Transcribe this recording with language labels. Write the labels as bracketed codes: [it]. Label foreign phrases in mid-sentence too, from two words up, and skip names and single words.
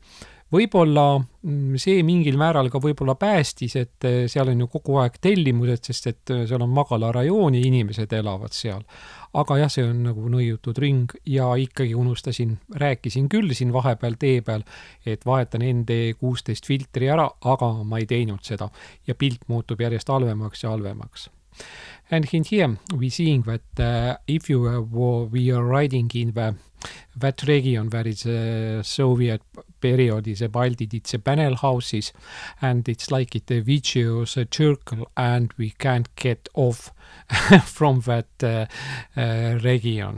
[et] Võib-olla see mingil määral ka võib-olla päästis, et seal on ju kogu aeg tellimused, sest et seal on magala rajooni, inimesed elavad seal. Aga jah, see on nagu nõiutud ring ja ikkagi rääkisin küll siin vahepeal tee peal, et vahetan ND16 filtri ära, aga ma ei teinud seda. Ja pilt muutub järjest halvemaks ja halvemaks. [en] And in here we seeing that if we are riding in that region where is a Soviet period is a Baltic, it's a panel houses and it's like it a vicious circle and we can't get off from that region.